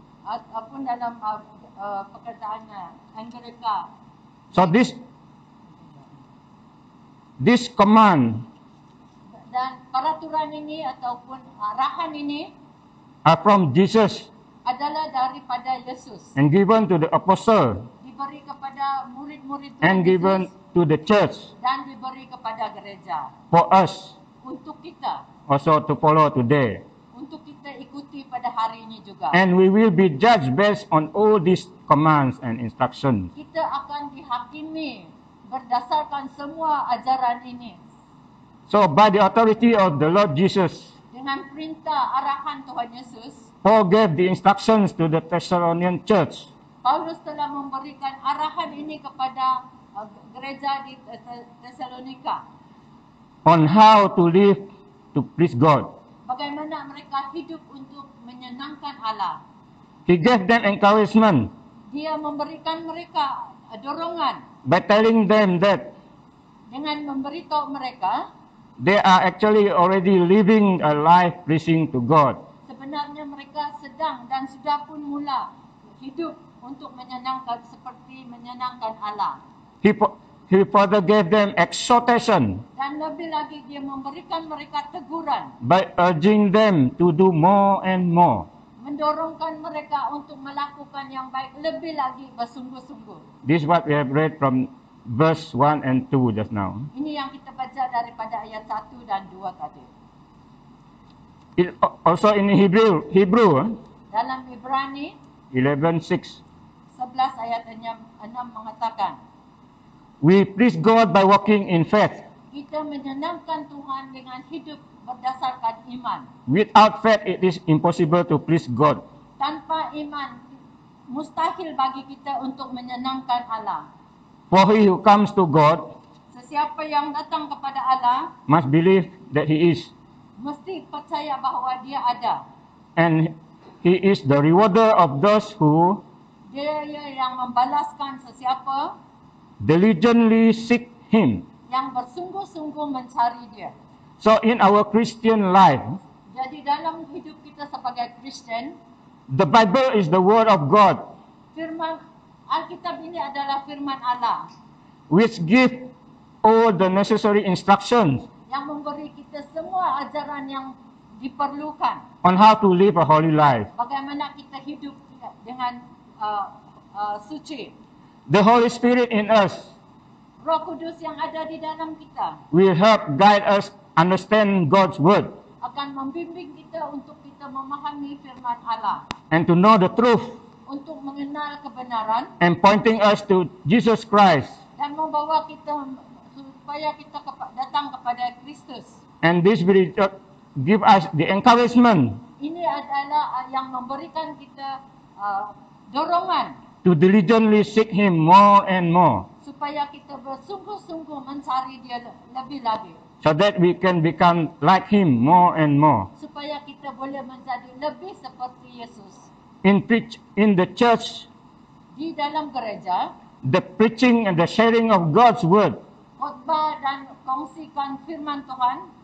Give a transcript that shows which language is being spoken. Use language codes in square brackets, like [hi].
[ms] Ataupun dalam pekerjaannya Anglika. [en] So this command [ms] Dan peraturan ini ataupun arahan ini [en] are from Jesus [ms] adalah daripada Yesus. [en] and given to the apostle [ms] Diberi kepada murid-murid [en] and given [ms] Yesus [en] to the church [ms] dan diberi kepada gereja. [en] for us [ms] Untuk kita, [en] also to follow today. [ms] untuk kita ikuti pada hari ini juga. [en] And we will be judged based on all these commands and instructions. [ms] Kita akan dihakimi berdasarkan semua ajaran ini. [en] So by the authority of the Lord Jesus, [ms] Dengan perintah arahan Tuhan Yesus, [en] Paul gave the instructions to the Thessalonian church. [ms] Paulus telah memberikan arahan ini kepada gereja di Tesalonika. [en] On how to live to please God. [ms] Bagaimana mereka hidup untuk menyenangkan Allah. [en] He gave them encouragement [ms] Dia memberikan mereka dorongan [en] by telling them that [ms] dengan memberitahu mereka [en] they are actually already living a life pleasing to God. [ms] sebenarnya mereka sedang dan sudah pun mula hidup untuk menyenangkan Allah. [en] He further gave them exhortation [ms] Dan lebih lagi dia memberikan mereka teguran, [en] by urging them to do more and more. [ms] mendorongkan mereka untuk melakukan yang baik lebih lagi bersungguh-sungguh. [en] This is what we have read from verse 1 and 2 just now. [ms] Ini yang kita baca daripada ayat 1 dan 2 tadi. [en] It also in Hebrew [ms] Dalam Ibrani [en] 11:6, [ms] 11 ayat 6 mengatakan, [en] we please God by walking in faith. [ms] kita menyenangkan Tuhan dengan hidup berdasarkan iman. [en] Without faith, it is impossible to please God. [ms] Tanpa iman, mustahil bagi kita untuk menyenangkan Allah. [en] For he who comes to God [ms] Sesiapa yang datang kepada Allah, [en] must believe that he is, [ms] mesti percaya bahawa dia ada. [en] and he is the rewarder of those who [ms] Dia yang membalaskan sesiapa [en] diligently seek him. [ms] yang bersungguh-sungguh mencari dia. [en] So in our Christian life, [ms] Jadi dalam hidup kita sebagai Kristen, [en] the Bible is the word of God, [ms] firman Alkitab ini adalah firman Allah [en] which give all the necessary instructions [ms] yang memberi kita semua ajaran yang diperlukan. [en] on how to live a holy life. [ms] Bagaimana kita hidup dengan suci. [en] The Holy Spirit in us [ms] Roh Kudus yang ada di dalam kita [en] will help guide us understand God's word [ms] akan membimbing kita untuk kita memahami firman Allah, [en] and to know the truth [ms] untuk mengenal kebenaran [en] and pointing us to Jesus Christ. [ms] dan membawa kita supaya kita datang kepada Kristus. [en] And this will give us the encouragement [ms] Ini adalah yang memberikan kita dorongan [en] to diligently seek him more and more, [ms] supaya kita bersungguh-sungguh mencari dia lebih lagi, [en] so that we can become like him more and more. [ms] supaya kita boleh menjadi lebih seperti Yesus. [en] In the church, [ms] Di dalam gereja, [en] the preaching and the sharing of God's word [ms] khotbah dan kongsikan firman Tuhan